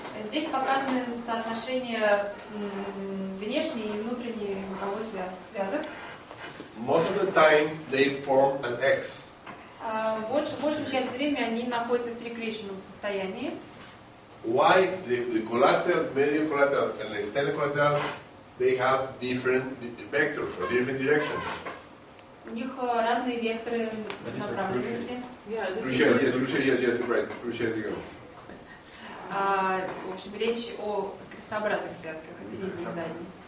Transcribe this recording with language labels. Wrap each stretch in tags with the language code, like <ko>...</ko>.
<ru>Здесь показаны соотношения внешней и внутренней боковой связок.</ru> <en>Most of the time they form an X.</en> <ru>Большую часть времени они находятся в перекрещенном состоянии.</ru> <en>Why the collateral, medial collateral and external collateral, they have different vectors or different directions.</en> <ru>У них разные векторы направленности.</ru> <en>Cruciate, yes, right, cruciate ligaments.</en> <ru>В общем, речь о крестообразных связках, передней и задней.</ru>